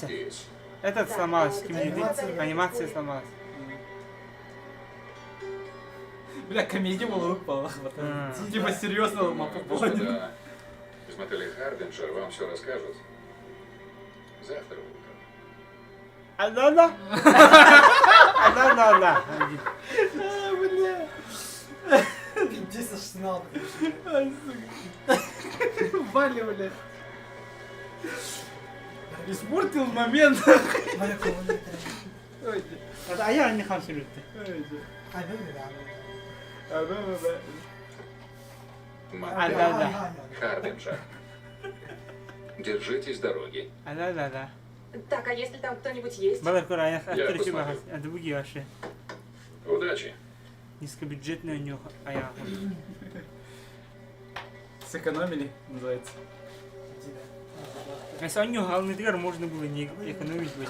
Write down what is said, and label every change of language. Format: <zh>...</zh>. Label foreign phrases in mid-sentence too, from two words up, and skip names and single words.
<ru>здесь. Этот Да, сломался, анимация. анимация сломалась. Бля, комедия была упала. А. Типа серьезно мапу понял. Господа, из мотеля Хардинджер вам все расскажут. Завтра утром. Ала-ла! Ала-ла-ла! Пиздец, аж снял. Валя, бля. Испортил момент. Валя, кого не Ой, А я не хочу это. ой, А, ну, да, а, да. Мотель Ала-ла! Хардинджер. Держитесь дороги. Ала-ла-ла! Так, а если там кто-нибудь есть? Балакура, я посмотрю. хочу это буги ваши. Удачи. Низкобюджетный у него, а я... Сэкономили, называется. Если он не главный двор, можно было не экономить бы.</ru>